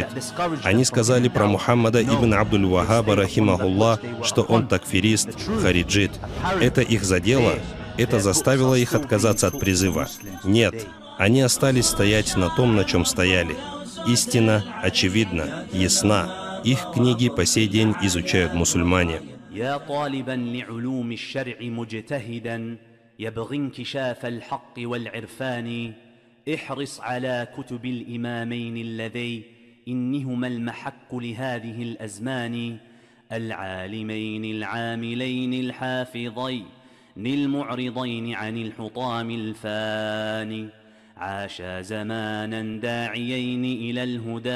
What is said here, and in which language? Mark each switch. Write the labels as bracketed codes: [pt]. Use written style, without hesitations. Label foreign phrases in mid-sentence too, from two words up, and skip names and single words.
[ru] Они сказали про Мухаммада ибн Абдуль-Вахаба, рахимахуллах, что он такфирист, хариджит. Это их задело? Это заставило их отказаться от призыва? Нет. Они остались стоять на том, на чем стояли. Истина очевидна, ясна. Их книги по сей день изучают мусульмане. [ar] احرص على كتب الإمامين اللذين إنهما المحك لهذه الأزمان العالمين العاملين الحافظين للمعرضين عن الحطام الفاني عاشا زمانا داعيين إلى الهدى